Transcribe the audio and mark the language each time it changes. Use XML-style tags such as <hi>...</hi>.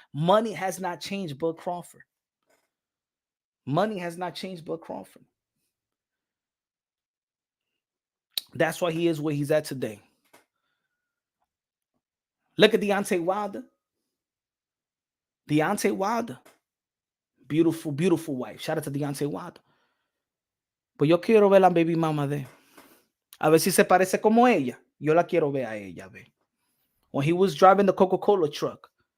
<en>Money has not changed Bud Crawford. Money has not changed Bud Crawford. That's why he is where he's at today. Look at Deontay Wilder. Deontay Wilder. Beautiful, beautiful wife. Shout out to Deontay Wilder.</en> <es>Pues yo quiero ver la baby mama de. A ver si se parece como ella. Yo la quiero ver a ella, ve.</es> <en>When he was driving the Coca-Cola truck.</en>